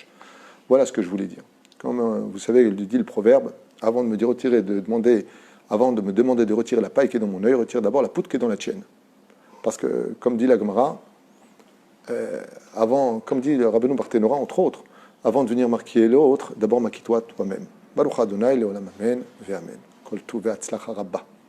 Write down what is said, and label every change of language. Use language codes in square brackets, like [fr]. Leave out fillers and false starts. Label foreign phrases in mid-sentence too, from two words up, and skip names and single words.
[fr] Voilà ce que je voulais dire. Comme vous savez, il dit le proverbe, avant de me demander de retirer la paille qui est dans mon œil, retire d'abord la poutre qui est dans la tienne. Parce que, comme dit la Gemara, comme dit le Rabbeinu Barthénora, entre autres, avant de venir marquer l'autre, d'abord maquille-toi toi-même. [he] ברוך ה' לעולם אמן ואמן כל טוב והצלחה רבה.